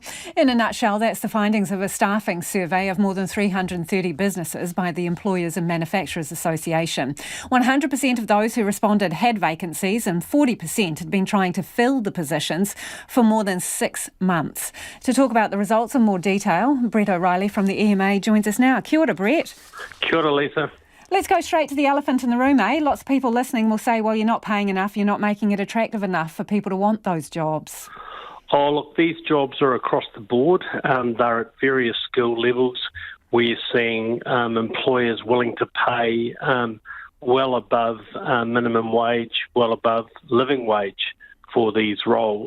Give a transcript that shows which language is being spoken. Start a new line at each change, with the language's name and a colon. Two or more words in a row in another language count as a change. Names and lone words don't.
English: In a nutshell, that's the findings of a staffing survey of more than 330 businesses by the Employers and Manufacturers Association. 100% of those who responded had vacancies and 40% had been trying to fill the positions for more than 6 months. To talk about the results in more detail, Brett O'Reilly from the EMA joins us now.
Māori: Kia ora, Brett. Kia ora, Lisa.
English: Let's go straight to the elephant in the room, eh? Lots of people listening will say, well, you're not paying enough, you're not making it attractive enough for people to want those jobs. Oh, look, these jobs are across the board. They're at various skill levels. We're seeing employers willing to pay well above minimum wage, well above living wage for these roles.